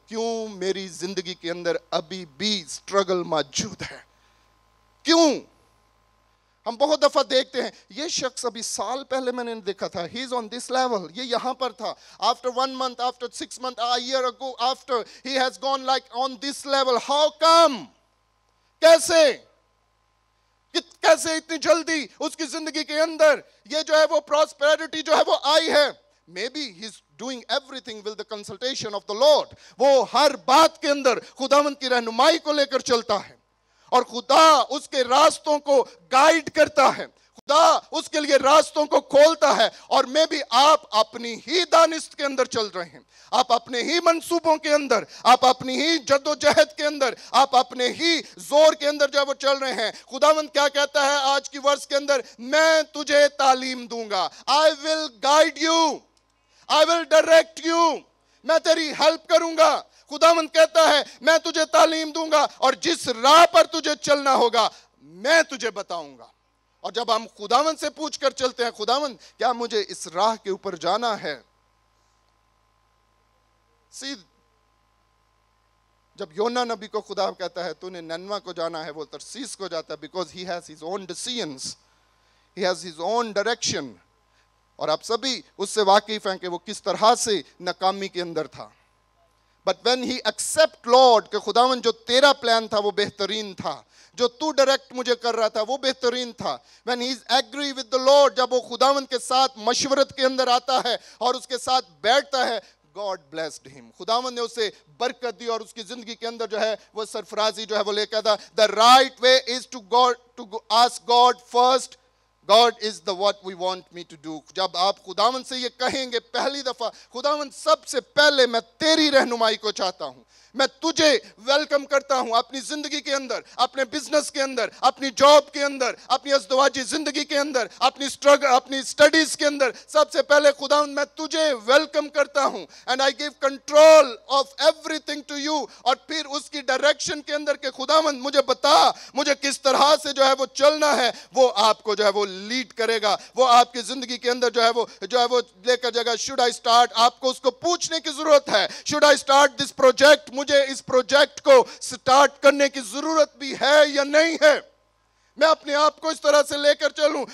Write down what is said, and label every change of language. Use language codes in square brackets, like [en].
[ur] کیوں میری زندگی کے اندر ابھی بھی struggle موجود ہے, کیوں؟ ہم بہت دفعہ دیکھتے ہیں یہ شخص ابھی سال پہلے میں نے دیکھا تھا, [en] he is on this level, [ur] یہ یہاں پر تھا, [en] after 1 month, after 6 months, a year ago, after he has gone like on this level. How come? [ur] کیسے اتنی جلدی اس کی زندگی کے اندر یہ جو ہے وہ پراسپیرٹی جو ہے وہ آئی ہے؟ [en] Maybe he's doing everything with the consultation of the Lord. [ur] وہ ہر بات کے اندر خداوند کی رہنمائی کو لے کر چلتا ہے اور خدا اس کے راستوں کو گائیڈ کرتا ہے, خدا اس کے لیے راستوں کو کھولتا ہے. اور میں بھی آپ اپنی ہی دانست کے اندر چل رہے ہیں, آپ اپنے ہی منصوبوں کے اندر, آپ اپنی ہی جد و جہد کے اندر, آپ اپنے ہی زور کے اندر جو وہ چل رہے ہیں. خداوند کیا کہتا ہے آج کی ورس کے اندر؟ میں تجھے تعلیم دوں گا. [en] I will guide you, I will direct you, [ur] میں تیری ہیلپ کروں گا. خداوند کہتا ہے میں تجھے تعلیم دوں گا اور جس راہ پر تجھے چلنا ہوگا میں تجھے بتاؤں گا. اور جب ہم خداوند سے پوچھ کر چلتے ہیں, خداوند کیا مجھے اس راہ کے اوپر جانا ہے؟ جب یونا نبی کو خدا کہتا ہے تو نے ننوہ کو جانا ہے, وہ ترسیس کو جاتا ہے, [en] because he has his own decisions, he has his own direction. [ur] اور آپ سبھی اس سے واقف ہیں کہ وہ کس طرح سے ناکامی کے اندر تھا. [en] But when he accept Lord [ur] کہ خداوند جو تیرا پلان تھا وہ بہترین تھا, جو تو ڈائریکٹ مجھے کر رہا تھا وہ بہترین تھا. [en] When he is agree with the Lord, [ur] جب وہ خداوند کے ساتھ مشورت کے اندر آتا ہے اور اس کے ساتھ بیٹھتا ہے, [en] God blessed him. [ur] خداوند نے اسے برکت دی اور اس کی زندگی کے اندر جو ہے وہ سرفرازی جو ہے وہ لے کے آتا. [en] The right way is to ask God first. God is the what we want me to do. [ur] جب آپ خداوند سے یہ کہیں گے پہلی دفعہ, خداوند سب سے پہلے میں تیری رہنمائی کو چاہتا ہوں, میں تجھے ویلکم کرتا ہوں اپنی زندگی کے اندر, اپنے بزنس کے اندر, اپنی جاب کے اندر, اپنی ازدواجی زندگی کے اندر, اپنی سٹڈیز کے اندر. سب سے پہلے خداوند میں تجھے ویلکم کرتا ہوں. [en] And I give control of everything to you. [ur] اور پھر اس کی ڈائریکشن کے اندر کہ خداوند مجھے بتا مجھے کس طرح سے جو ہے وہ چلنا ہے, وہ آپ کو جو ہے وہ لیڈ کرے گا, وہ آپ کی زندگی کے اندر جو ہے وہ لے کر جائے گا. [en] Should I start, [ur] آپ کو اس کو پوچھنے کی ضرورت ہے, [en] should I start this project, [ur] مجھے اس پروجیکٹ کو سٹارٹ کرنے کی ضرورت بھی ہے یا نہیں ہے, میں اپنے آپ کو اس طرح سے لے کر چلوں.